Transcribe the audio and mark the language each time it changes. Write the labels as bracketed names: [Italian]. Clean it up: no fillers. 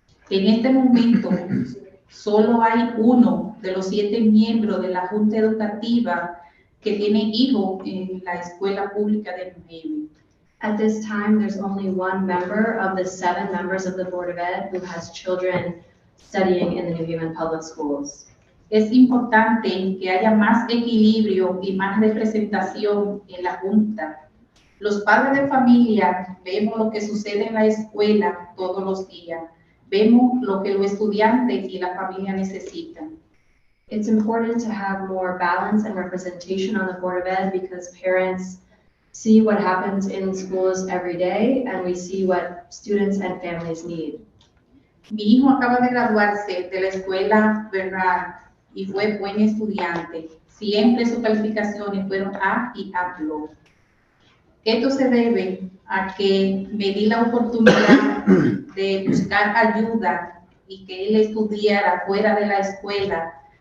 [Spanish] En este momento, solo hay 1 de los 7 miembros de la Junta Educativa que tiene hijos en la escuela pública de New Haven. [English] At this time, there's only 1 member of the 7 members of the Board of Ed who has children studying in the New Haven Public Schools. [Spanish] Es importante que haya más equilibrio y más representación en la Junta. Los padres de familia vemos lo que sucede en la escuela todos los días. Vemos lo que los estudiantes y la familia necesitan. [English] It's important to have more balance and representation on the Board of Ed because parents see what happens in schools every day and we see what students and families need. [Spanish] Mi hijo acaba de graduarse de la escuela Bernard y fue buen estudiante. Siempre sus calificaciones fueron A y A+. Esto se debe a que me di la oportunidad de buscar ayuda y que él estudiara fuera de la escuela.